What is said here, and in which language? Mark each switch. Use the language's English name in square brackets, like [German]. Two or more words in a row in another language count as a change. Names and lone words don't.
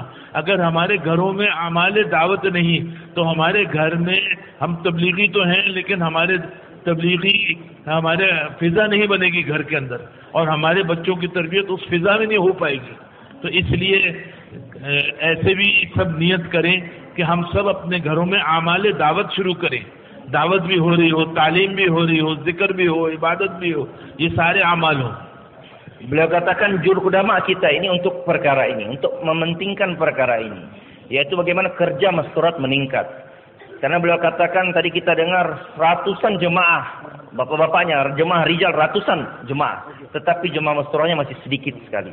[Hindi] अगर हमारे घरों में आमाले दावत नहीं तो हमारे घर में, हम तबलीगी तो हैं लेकिन हमारे फिजा नहीं बनेगी घर के अंदर, और हमारे बच्चों की तरबियत उस फिजा में नहीं हो पाएगी। तो इसलिए ऐसे भी सब नियत करें कि हम सब अपने घरों में आमाले दावत शुरू करें। दावत भी हो रही हो, तालीम भी हो रही हो, जिक्र भी हो, इबादत भी हो, ये सारे आमाल हो। [Indonesian] Beliau katakan juru udama kita ini untuk perkara ini, untuk mementingkan perkara ini, yaitu bagaimana kerja masturat meningkat. Karena beliau katakan tadi kita dengar ratusan jemaah, bapak-bapaknya, jemaah rijal ratusan jemaah, tetapi jemaah masturatnya masih sedikit sekali.